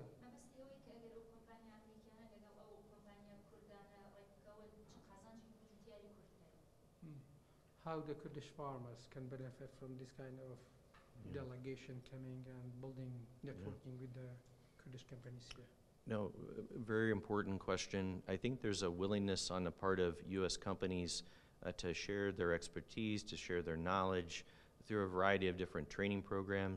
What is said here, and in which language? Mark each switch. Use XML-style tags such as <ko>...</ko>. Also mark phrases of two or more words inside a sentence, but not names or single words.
<ckb>مەبەستەوەی کە ئەگەر ئەو کۆمپانیا ئەمریکانە لەگەڵ ئەو کۆمپانیا کوردانە ڕێکبکەوە چ قازانجی جوتیاری کورد هەیە.</ckb> <en>How the Kurdish farmers can benefit from this kind of delegation coming and building networking with the Kurdish companies here? No, very important question. I think there's a willingness on the part of U.S. companies to share their expertise, to share their knowledge through a variety of different training programs.</en>